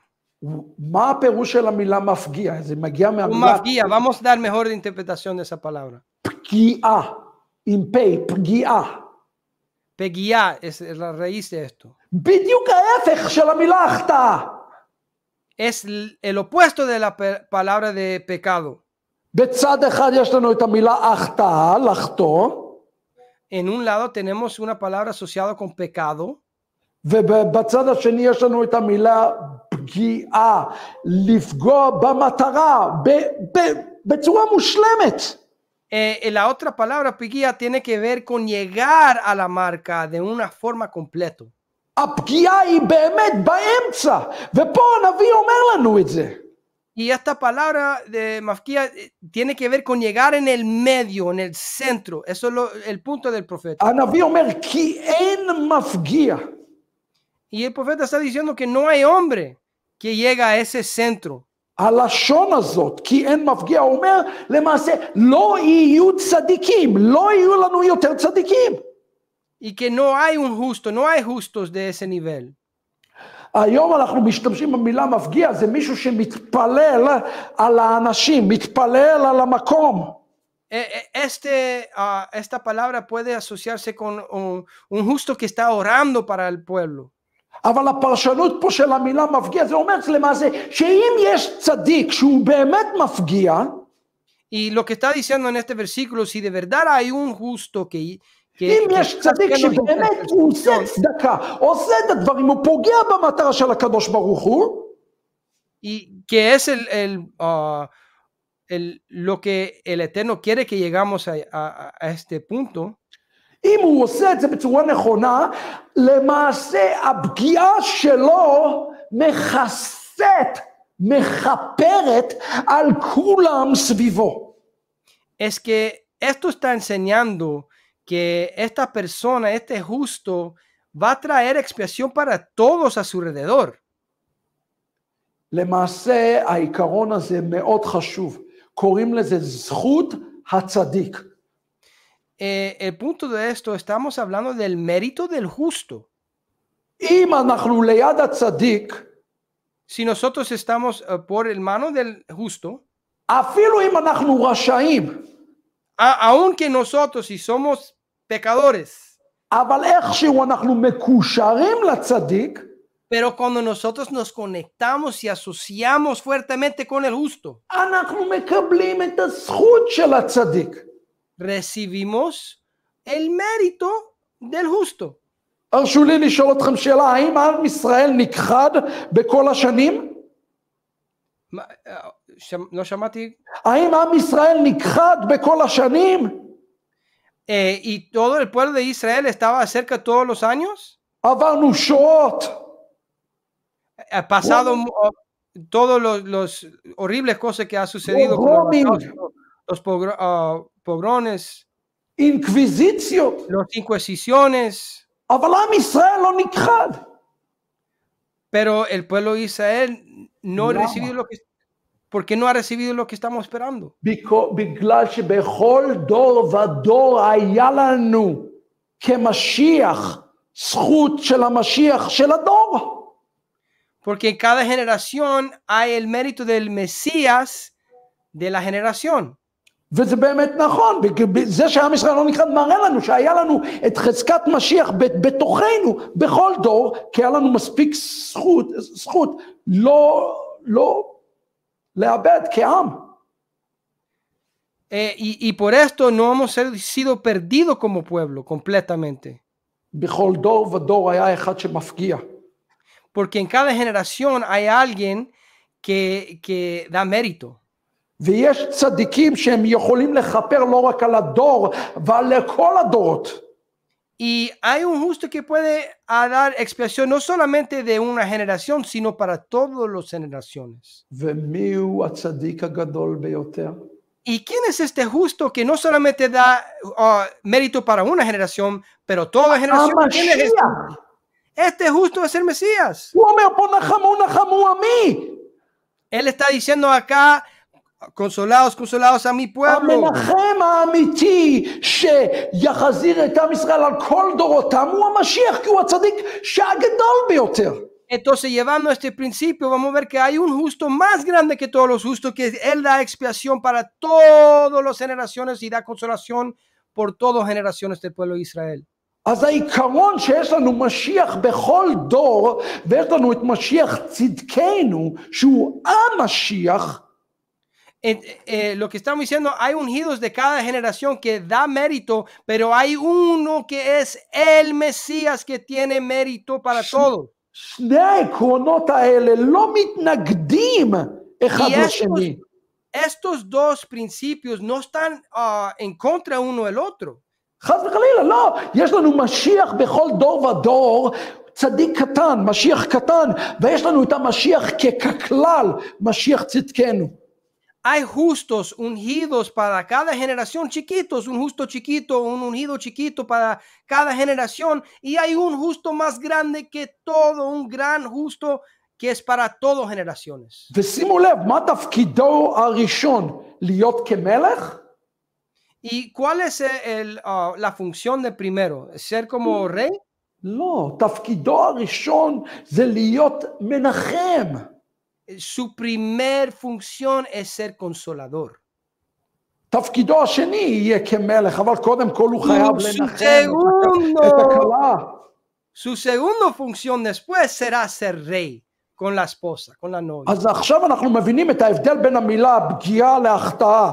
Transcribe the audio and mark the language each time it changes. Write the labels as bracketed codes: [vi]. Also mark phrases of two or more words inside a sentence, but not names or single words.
[he] מה הפירוש של המילה מפגיע? זה מגיע [es] Un [he] מהמילה mafguía. [es] Vamos a dar mejor interpretación de esa palabra. [he] פגיעה, עם פ', פגיעה. [es] Peguía es la raíz de esto. [he] בדיוק ההפך של המילה החטאה. [es] Es el opuesto de la palabra de pecado. [he] בצד אחד יש לנו את המילה החטאה, לחטוא, [es] En un lado tenemos una palabra asociada con pecado. [he] ובצד השני יש לנו את המילה פגיעה, לפגוע במטרה, בצורה מושלמת. [es] La otra palabra, peguía, tiene que ver con llegar a la marca de una forma completa. [he] הפגיעה היא באמת באמצע, ופה הנביא אומר לנו את זה. [es] Y esta palabra de mafquía tiene que ver con llegar en el medio, en el centro. Eso es el punto del profeta. [he] הנביא אומר, כי אין מפגיע. [es] Y el profeta está diciendo que no hay hombre que llega a ese centro. [he] הלשון הזאת, כי אין מפגיע, אומר למעשה, לא יהיו צדיקים, לא יהיו לנו יותר צדיקים. [es] Y que no hay un justo, no hay justos de ese nivel. [he] היום אנחנו משתמשים במילה מפגיע, זה מישהו שמתפלל על האנשים, מתפלל על המקום. [es] Esta palabra puede asociarse con un justo que está orando para el pueblo. [he] אבל הפרשנות פה של המילה מפגיע, זה אומר למעשה, שאם יש צדיק שהוא באמת מפגיע, [es] y lo que está diciendo en este versículo, si de verdad hay un justo que [he] אם יש צדיק שבאמת הוא עושה צדקה, עושה את הדברים, הוא פוגע במטרה של הקדוש ברוך הוא, [es] y que es lo que el Eterno quiere que llegamos a este punto. [he] אם הוא עושה את זה בצורה נכונה, למעשה הפגיעה שלו מכסת, מכפרת על כולם סביבו. [es] Es que esto está enseñando que esta persona, este justo, va a traer expiación para todos a su alrededor. [he] למעשה העיקרון הזה מאוד חשוב, קוראים לזה זכות הצדיק. [es] El punto de esto, estamos hablando del mérito del justo. [he] אם אנחנו ליד הצדיק, [es] si nosotros estamos por el mano del justo, [he] אפילו אם אנחנו רשעים, [es] aunque nosotros si somos pecadores, [he] אבל איכשהו אנחנו מקושרים לצדיק, [es] pero cuando nosotros nos conectamos y asociamos fuertemente con el justo, [he] אנחנו מקבלים את הזכות של הצדיק. [es] recibimos el mérito del justo. [he] הרשו לי לשאול אתכם שאלה, האם עם ישראל נכחד בכל השנים? לא שמעתי. האם עם ישראל נכחד בכל השנים? [es] ¿Y todo el pueblo de Israel estaba cerca todos los años? [he] עברנו שואות. [es] Ha pasado todos los horribles cosas que ha sucedido con los pogrones, [he] אינקוויזיציות. [es] las inquisiciones. [he] אבל עם ישראל לא נכחד. [es] Pero el pueblo de Israel no ha recibido lo que, porque no ha recibido lo que estamos esperando. [he] בגלל שבכל דור ודור היה לנו כמשיח זכות של המשיח של הדור. [es] Porque en cada generación hay el mérito del Mesías de la generación. [he] וזה באמת נכון, זה שעם ישראל לא נכחד מראה לנו שהיה לנו את חזקת משיח בתוכנו בכל דור, כי היה לנו מספיק זכות לא לאבד כעם. [es] Y por esto no hemos sido perdidos como pueblo completamente. [he] בכל דור ודור היה אחד שמפגיע. [es] Porque en cada generación hay alguien que da mérito. [he] ויש צדיקים שהם יכולים לכפר לא רק על הדור, אבל לכל הדורות. [es] Y hay un justo que puede dar expiación no solamente de una generación, sino para todas las generaciones. [he] ומי הוא הצדיק הגדול ביותר? [es] ¿Y quién es este justo que no solamente da mérito para una generación, pero toda generación? ¿Quién es este? este justo es el Mesías. [he] הוא אומר פה נחמו נחמו עמי. [es] Él está diciendo acá, consolados, consolados a mi pueblo. [he] המנחם האמיתי שיחזיר את עם ישראל על כל דורותם הוא המשיח, כי הוא הצדיק שהגדול ביותר. [es] Entonces, llevando este principio, vamos a ver que hay un justo más grande que todos los justos, que Él da expiación para todas las generaciones y da consolación por todas las generaciones del pueblo de Israel. [he] אז העיקרון שיש לנו משיח בכל דור, ויש לנו את משיח צדקנו, שהוא המשיח, [es] lo que estamos diciendo, hay ungidos de cada generación que da mérito, pero hay uno que es el Mesías que tiene mérito para todos. [he] שני העקרונות האלה לא מתנגדים אחד לשני. [es] Estos dos principios no están en contra uno del otro. [he] חס וחלילה, לא. יש לנו משיח בכל דור ודור, צדיק קטן, משיח קטן, ויש לנו את המשיח ככלל, משיח צדקנו. [es] Hay justos ungidos para cada generación, chiquitos, un justo chiquito, un ungido chiquito para cada generación, y hay un justo más grande que todo, un gran justo que es para todas generaciones. [he] ושימו לב, מה תפקידו הראשון? להיות כמלך? [es] ¿Y cuál es la función de primero? ¿Ser como rey? [he] לא, תפקידו הראשון זה להיות מנחם. [es] Su primer función es ser consolador. [he] תפקידו השני יהיה כמלך, אבל קודם כל הוא חייב לנחם את הכלה. [es] Su segunda función después será ser rey con la esposa, con la novia. [he] אז עכשיו אנחנו מבינים את ההבדל בין המילה פגיעה להחטאה.